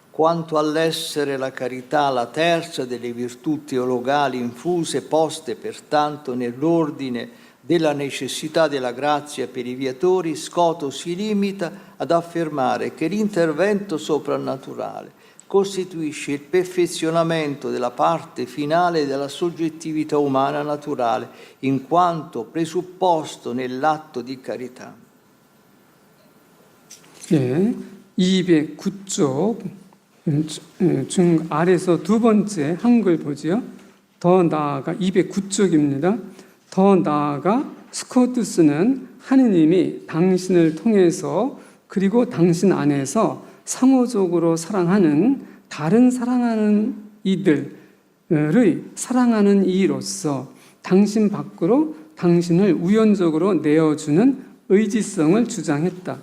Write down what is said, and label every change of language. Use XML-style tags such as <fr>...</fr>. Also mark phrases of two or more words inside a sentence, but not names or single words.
<it>quanto all'essere la carità la terza delle virtù teologali infuse, poste pertanto nell'ordine della necessità della grazia per i viatori, Scoto si limita ad affermare che l'intervento soprannaturale costituisce il perfezionamento della parte finale della soggettività umana naturale, in quanto presupposto nell'atto di carità.</it> <ko>예, 209쪽 중 아래서 두 번째 한글 보지요. 더 나아가 209쪽입니다. 더 나아가 스코투스는 하느님이 당신을 통해서 그리고 당신 안에서 상호적으로 사랑하는 다른 사랑하는 이들의 사랑하는 이로서 당신 밖으로 당신을 우연적으로 내어주는 의지성을 주장했다.</ko>